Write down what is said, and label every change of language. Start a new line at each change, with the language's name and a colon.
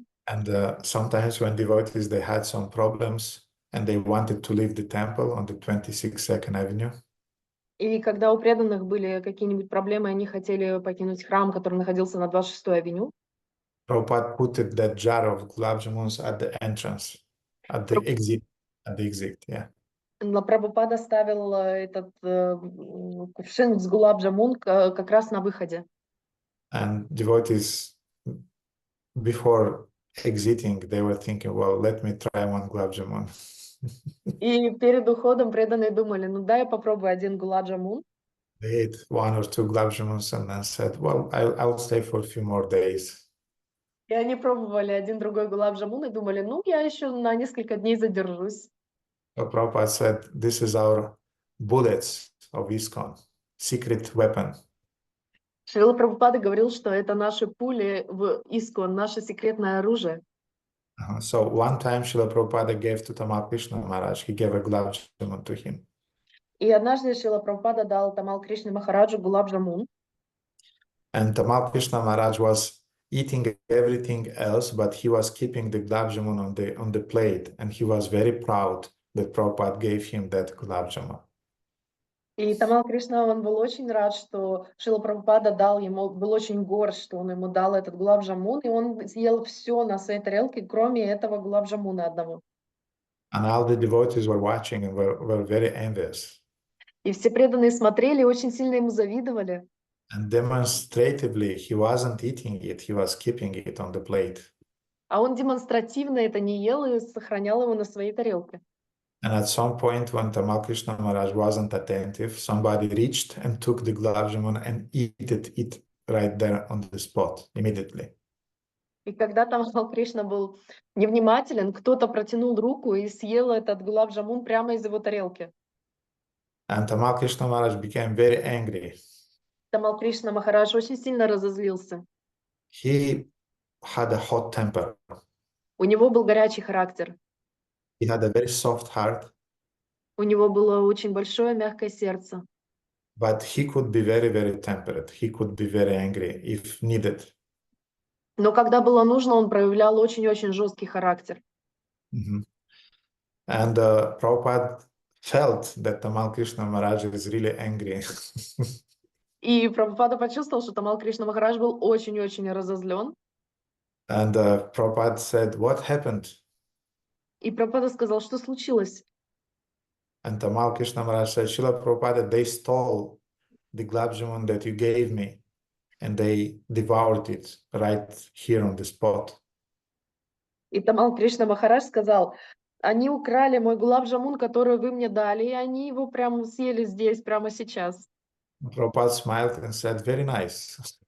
English: And sometimes when devotees, they had some problems and they wanted to leave the temple on the 26th Avenue.
Russian: И когда у преданных были какие-нибудь проблемы, они хотели покинуть храм, который находился на 26-й авеню.
English: Prabhupada put that jar of gulab jamuns at the entrance, at the exit, yeah.
Russian: Прабхупада ставил этот кувшин с гулаб джамун как раз на выходе.
English: And devotees, before exiting, they were thinking, well, let me try one gulab jamun.
Russian: И перед уходом преданные думали, ну дай я попробую один гулаб джамун.
English: They ate one or two gulab jamuns and then said, well, I'll stay for a few more days.
Russian: И они пробовали один другой гулаб джамун и думали, ну я еще на несколько дней задержусь.
English: So Prabhupada said, this is our bullets of ISKCON, secret weapon.
Russian: Шрила Прабхупада говорил, что это наши пули в ISKCON, наше секретное оружие.
English: So one time Srila Prabhupada gave to Tamal Krishna Maharaj, he gave a gulab jamun to him.
Russian: И однажды Шрила Прабхупада дал Тамал Кришне Махараджу гулаб джамун.
English: And Tamal Krishna Maharaj was eating everything else, but he was keeping the gulab jamun on the plate, and he was very proud that Prabhupada gave him that gulab jamun.
Russian: И Тамал Кришна, он был очень рад, что Шрила Прабхупада дал ему, был очень горд, что он ему дал этот гулаб джамун, и он съел все на своей тарелке, кроме этого гулаб джамуна одного.
English: And all the devotees were watching and were very envious.
Russian: И все преданные смотрели и очень сильно ему завидовали.
English: And demonstratively, he wasn't eating it, he was keeping it on the plate.
Russian: А он демонстративно это не ел и сохранял его на своей тарелке.
English: And at some point, when Tamal Krishna Maharaj wasn't attentive, somebody reached and took the gulab jamun and ate it right there on the spot, immediately.
Russian: И когда Тамал Кришна был невнимателен, кто-то протянул руку и съел этот гулаб джамун прямо из его тарелки.
English: And Tamal Krishna Maharaj became very angry.
Russian: Тамал Кришна Махарадж очень сильно разозлился.
English: He had a hot temper.
Russian: У него был горячий характер.
English: He had a very soft heart,
Russian: У него было очень большое мягкое сердце.
English: but he could be very, very temperate. He could be very angry if needed.
Russian: Но когда было нужно, он проявлял очень-очень жесткий характер.
English: And Prabhupada felt that Tamal Krishna Maharaj is really angry.
Russian: И Прабхупада почувствовал, что Тамал Кришна Махарадж был очень-очень разозлен.
English: And Prabhupada said, "What happened?"
Russian: И Прабхупада сказал, что случилось.
English: And Tamal Krishna Maharaj said, "Srila Prabhupada, they stole the gulab jamun that you gave me, and they devoured it right here on the spot."
Russian: И Тамал Кришна Махарадж сказал, они украли мой гулаб джамун, который вы мне дали, и они его прямо съели здесь, прямо сейчас.
English: Prabhupada smiled and said, "Very nice."